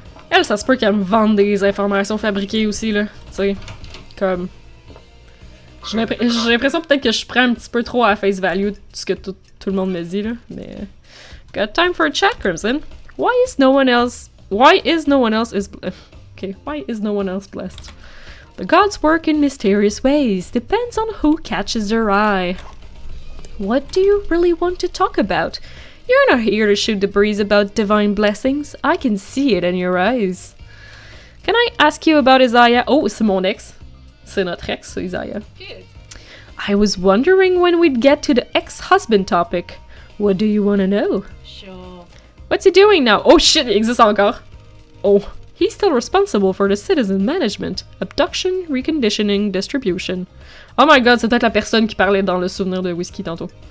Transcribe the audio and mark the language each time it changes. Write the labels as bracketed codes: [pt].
[fr] Elle, ça se peut qu'elle me vende des informations fabriquées aussi, là. Tu sais, comme... J'ai l'impression peut-être que je prends un petit peu trop à face value de ce que tout le monde me dit, là. Mais... [en] Got time for a chat, Crimson? Why is no one else blessed? The gods work in mysterious ways. Depends on who catches their eye. What do you really want to talk about? You're not here to shoot the breeze about divine blessings. I can see it in your eyes. Can I ask you about Isaiah? [fr] Oh, c'est mon ex. C'est notre ex, Isaiah. [en] Good. I was wondering when we'd get to the ex-husband topic. What do you want to know? Sure. What's he doing now? Oh shit, [fr] il existe encore. [en] Oh, he's still responsible for the citizen management, abduction, reconditioning, distribution. Oh my god, [fr] c'est peut-être la personne qui parlait dans le souvenir de whisky tantôt.